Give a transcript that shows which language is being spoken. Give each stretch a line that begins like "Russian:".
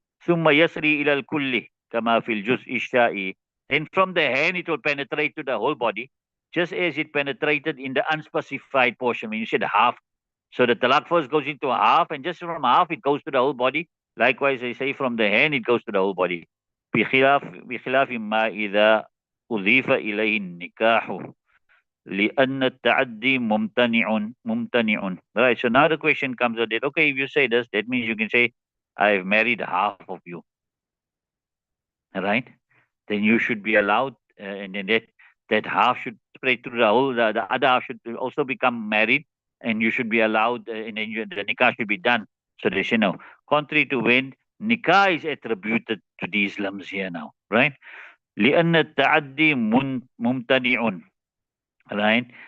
Arabic: ثُمَّ يَسْرِي إِلَى الْكُلِّ كَمَا فِي الْجُزْءِ الشَّائِي.
English: Then from the hand it will penetrate to the whole body, just as it penetrated in the unspecified portion. When you said half, so the talaq first goes into half, and just from half it goes to the whole body. Likewise, I say from the hand it goes to the whole body.
Arabic: بخلاف ما إذا أضيف إليه النكاح لأن التعدي ممتنع.
English: Right. So now the question comes out that, okay, if you say this, that means you can say, I've married half of you. Right? Then you should be allowed, and then that half should spread through the whole, the other half should also become married, and you should be allowed, and then the nikah should be done. So they say no. Contrary to when nikah is attributed to these lums here now, right?
Arabic: لأن التعدي ممتنع, right?